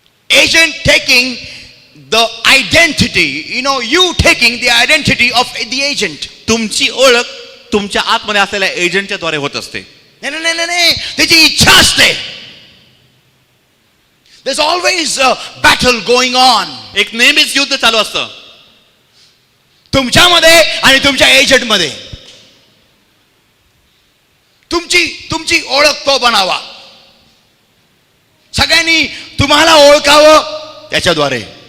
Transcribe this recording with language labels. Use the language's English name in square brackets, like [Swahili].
[English] Agent taking the identity, you taking the identity of the agent. [Marathi] तुमची ओळख तुमच्या आतमध्ये असलेल्या एजंटच्या द्वारे होत असते. नाही, त्याची इच्छा असते. [English] There's always a battle going on. [Marathi] एक नेहमीच युद्ध चालू असतं तुमच्यामध्ये आणि तुमच्या एजंट मध्ये. तुमची ओळख तो बनावा. सगळ्यांनी तुम्हाला ओळखावं त्याच्याद्वारे.